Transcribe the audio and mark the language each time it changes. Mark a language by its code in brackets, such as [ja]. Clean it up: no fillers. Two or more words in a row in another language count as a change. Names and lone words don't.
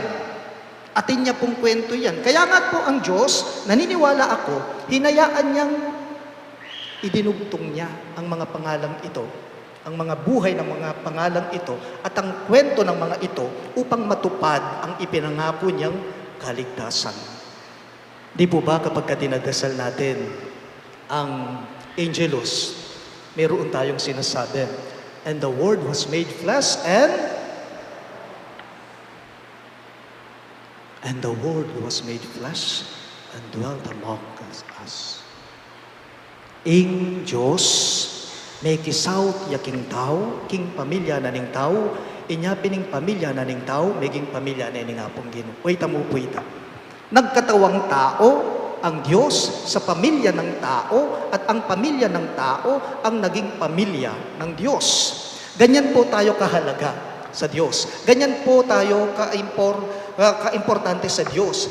[tl] Atin niya pong kwento yan. Kaya nga po ang Diyos, naniniwala ako, hinayaan niyang idinugtong niya ang mga pangalang ito, ang mga buhay ng mga pangalang ito, at ang kwento ng mga ito upang matupad ang ipinangako niyang kaligtasan. Di po ba kapag dinadasal natin ang Angelus, mayroon tayong sinasabi, [en] and the Word was made flesh and the Word was made flesh and dwelt among us. [pam] Ing Diyos, may kisaut yaking tao, king pamilya na ning tao, inya pining pamilya na ning tao, meging pamilya na ning apong Ginoo. Wait mo po ita. [tl] Nagkatawang tao ang Diyos sa pamilya ng tao, at ang pamilya ng tao ang naging pamilya ng Diyos. Ganyan po tayo kahalaga sa Diyos. Ganyan po tayo kaimportante sa Diyos.